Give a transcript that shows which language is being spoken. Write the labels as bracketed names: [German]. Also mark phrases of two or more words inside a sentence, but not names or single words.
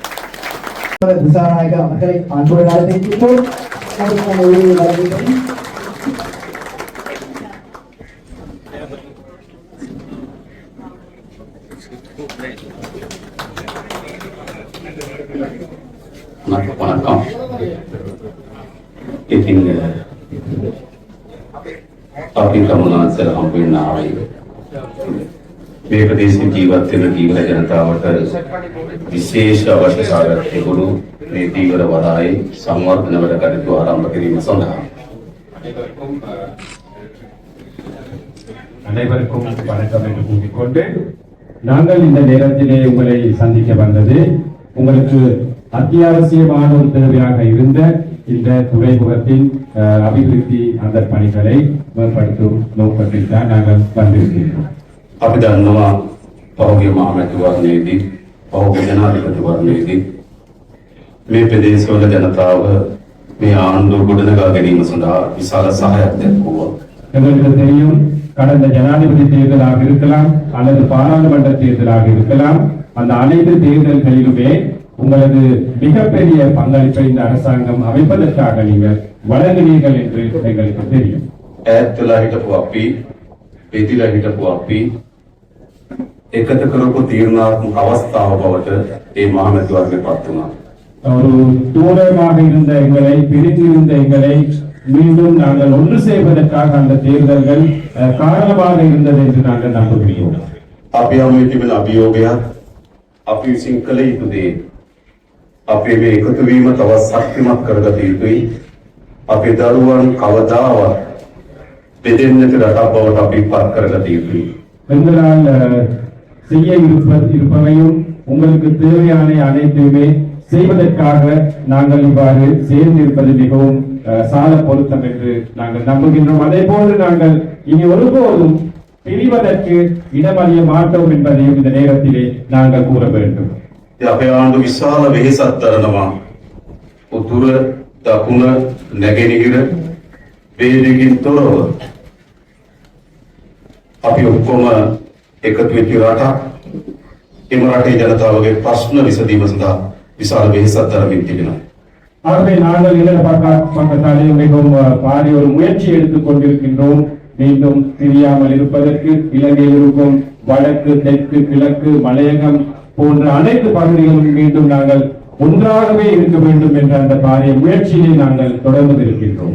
[Tamil] திசாநாயக அவர்களை அன்புடன் அழைக்கின்றோம். வணக்கம். [Sinhala] ඉතින් අපි තමුන්වහන්සේලා හම්බ වෙන්න ආවේ මේ ප්‍රදේශයේ ජීවත් වෙන දීවර ජනතාවට විශේෂ අවශ්‍යතාවයක් තිබුණු මේ දීවර වරායේ සංවර්ධන වැඩ කටයුතු ආරම්භ කිරීම සඳහා [Tamil] அனைவருக்கும் வணக்கம் என்று கூறிக்கொண்டு நாங்கள் இந்த நேரத்திலே உங்களை சந்திக்க வந்தது உங்களுக்கு அத்தியாவசியமான ஒரு தேவையாக இருந்த இந்த துறைமுகத்தின் அபிவிருத்தி அந்த பணிகளை மேம்படுத்தும் நோக்கத்தில் தான் நாங்கள் வந்திருக்கிறோம். [Sinhala] අපි දන්නවා පහුගිය මහමැතිවරණයේදී පහුගිය ජනාධිපතිවරණයේදී මේ ප්‍රදේශවල ජනතාව මේ ආණ්ඩුව ගොඩනගා ගැනීම සඳහා විශාල සහායක් දැක්වුවා. [Tamil] எங்களுக்கு தெரியும், கடந்த ஜனாதிபதி தேர்தலாக இருக்கலாம் அல்லது பாராளுமன்ற தேர்தலாக இருக்கலாம், அந்த அனைத்து தேர்தல்களிலுமே உங்களது மிகப்பெரிய பங்களிப்பை இந்த அரசாங்கம் அமைப்பதற்காக நீங்கள் வழங்கினீர்கள் என்று எங்களுக்கு தெரியும். [Sinhala] ඈත් වෙලා හිටපු අපි, පෙතිලා හිටපු අපි එකතු කරපු තීරණාත්මක අවස්ථාව බවට මේ මහමැතිවරණය පත් වුණා. [Tamil] ஒரு தூரமாக இருந்த எங்களை, பிரிந்திருந்த எங்களை மீண்டும் நாங்கள் ஒன்று செய்வதற்காக அந்த தேர்தல்கள் காரணமாக இருந்தது என்று நாங்கள் நம்புகிறோம். [Sinhala] අපි යමු තිබෙන අභියෝගයක් අපි විසින් කළ යුතු දේ අපේ මේ එකතු වීම තවත් ශක්තිමත් කරගත යුතුයි. අපේ දරුවන් කවදාවත් බෙදෙන්නට රටක් බවට අපි පත් කරගත යුතුයි. [Tamil] எங்களால் செய்ய இருப்பவையும் உங்களுக்கு தேவையான அனைத்துமே செய்வதற்காக நாங்கள் இவ்வாறு சேர்ந்திருப்பது மிகவும் சால பொருத்தம் என்று நாங்கள் நம்புகின்றோம். அதே போன்று நாங்கள் இனி ஒருபோதும் பிரிவதற்கு இடமறிய மாட்டோம் என்பதையும் இந்த நேரத்திலே நாங்கள் கூற வேண்டும். [Sinhala] අපේ ආණ්ඩුව විශාල වෙහෙසක් දරනවා. උතුර, දකුණ, නැගෙනහිර වේදිකින් තොරව අපි ඔක්කොම එකතු වෙච්ච රටක්. එම රටේ ජනතාවගේ ප්‍රශ්න විසඳීම සඳහා විශාල වෙහෙසක් දරමින් තිබෙනවා. [Tamil] ஆகவே நாங்கள் இடது பக்கத்தாலே மிகவும் பாரிய ஒரு முயற்சி எடுத்துக் கொண்டிருக்கின்றோம். மீண்டும் பிரியாமல் இருப்பதற்கு இலங்கையில் இருக்கும் வடக்கு, தெற்கு, கிழக்கு, மலையகம் போன்ற அனைத்து பகுதிகளும் மீண்டும் நாங்கள் ஒன்றாகவே இருக்க வேண்டும் என்ற அந்த பாரிய முயற்சியை நாங்கள் தொடர்ந்து இருக்கின்றோம்.